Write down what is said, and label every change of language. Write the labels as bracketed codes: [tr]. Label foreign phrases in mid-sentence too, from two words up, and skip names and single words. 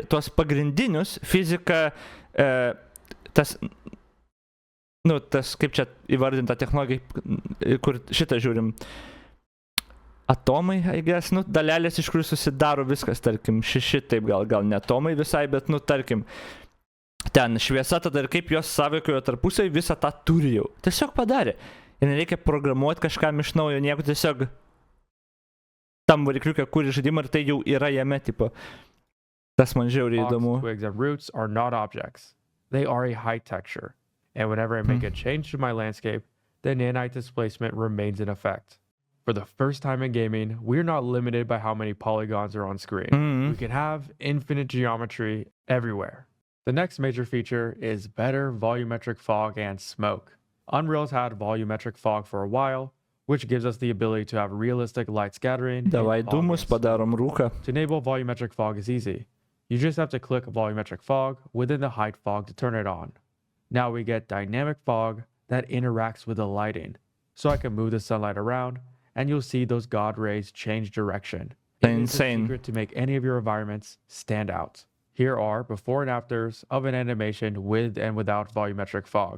[lt] Tuos pagrindinius, fizika, tas, kaip čia įvardinta technologija, kur šitą žiūrim, atomai, [en] I guess, [lt] dalelės, iš kurių susidaro viskas, tarkim, taip gal ne atomai visai, bet, tarkim, ten šviesa tada ir kaip jos sąveikojo tarpusai, visą tą turi jau. Tiesiog padarė. Ir nereikia programuoti kažkam iš naujo, nieko, tiesiog tam varikliuke kuri žaidimą ir tai jau yra jame, tipo. Tas man žiauriai įdomu. [en] Twigs and roots are not objects. They are a height texture. And whenever I make a change to my landscape, the nanite displacement remains in effect. For the first time in gaming, we're not limited by how many polygons are on screen. We can have infinite geometry everywhere. The next major feature is better volumetric fog and smoke. Unreal's had volumetric fog for a while, which gives us the ability to have realistic light scattering. [lt] Davai dūmus padarom rūką. [en] To enable volumetric fog is easy. You just have to click volumetric fog within the height fog to turn it on. Now we get dynamic fog that interacts with the lighting. So I can move the sunlight around and you'll see those God rays change direction. Insane. It's a secret to make any of your environments stand out. Here are before and afters of an animation with and without volumetric fog.